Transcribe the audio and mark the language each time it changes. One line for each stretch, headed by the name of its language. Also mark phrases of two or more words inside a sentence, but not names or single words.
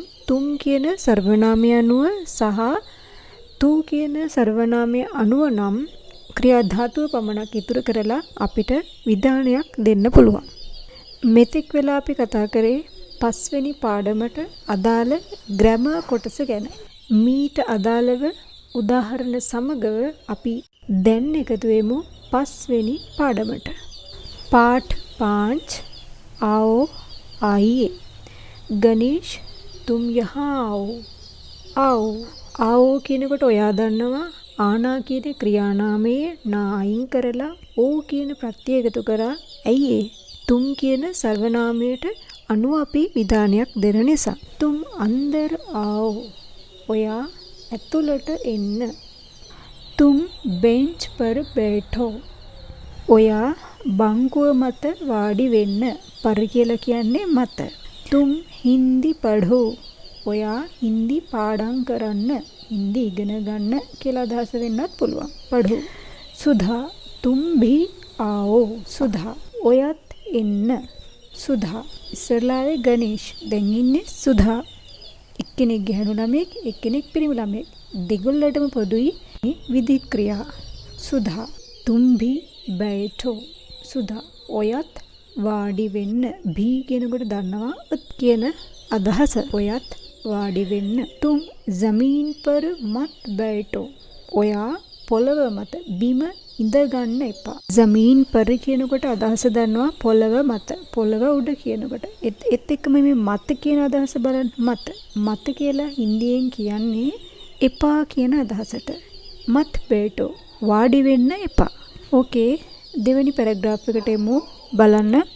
Sinhala: තුම් කියන සර්වනාමය අනුව සහ tuu කියන සර්වනාමය අනුව නම් ක්‍රියා ධාතුව පමණක් ඉතුරු කරලා අපිට විධානයක් දෙන්න පුළුවන්. මෙතෙක් වෙලා අපි කතා කරේ 5 වෙනි පාඩමට අදාළ ග්‍රැමර් කොටස ගැන. මීට අදාළව උදාහරණ සමගව අපි දැන් එකතු වෙමු 5 වෙනි පාඩමට.
Hindi: පාඨ 5 आओ आइए. गणेश तुम यहाँ आओ. आओ आओ
Sinhala: කියනකොට ඔයා දන්නවා ආනා කියන ක්‍රියානාමයේ නා අයින් කරලා ඕ කියන ප්‍රත්‍ය එකතු කරා. ඇයි ඒ? තුම් කියන සර්වනාමයට අනුව අපි විධානයක් දෙන නිසා.
Hindi: तुम अंदर आओ.
Sinhala: ඔයා ඇතුළට එන්න.
Hindi: තුම් बेंच पर बैठो.
Sinhala: ඔයා බංකුව මත වාඩි වෙන්න. पर කියලා කියන්නේ මත.
Hindi: तुम हिंदी पढ़ो.
Sinhala: ඔයා හින්දි පාඩම් කරන්න, හින්දි ඉගෙන ගන්න කියලා අදහස වෙන්නත් පුළුවන්.
Hindi: पढ़ो. सुधा तुम भी आओ.
Sinhala: सुधा ඔයත් එන්න. සුධා ඉස්සරලාවේ ගණේෂ්, දැන් ඉන්නේ සුධා. එක්කෙනෙක් ගැහණු ළමෙක්, එක්කෙනෙක් පිරිමි ළමෙක්. දෙගොල්ලටම පොදුයි විධික්‍රියා.
Hindi: सुधा तुम भी बैठो.
Sinhala: සුධා ඔයත් වාඩි වෙන්න. භී කියනකොට දන්නවා උත් කියන අදහස. ඔයත් වාඩි වෙන්න.
Hindi: तुम ज़मीन पर मत बैठो.
Sinhala: ඔයා පොළව මත, බිම ඉඳ ගන්න එපා.
Hindi: ज़मीन पर
Sinhala: කියනකොට අදහස දන්නවා පොළව මත, පොළව උඩ කියනකොට. ඒත් එක්කම මේ මත කියන අදහස බලන්න. මත කියලා හින්දියෙන් කියන්නේ එපා කියන අදහසට.
Hindi: मत बैठो
Sinhala: වාඩි වෙන්න එපා. ඕකේ, දෙවෙනි පැරග්‍රාෆ් එකට එමු. බලන්න.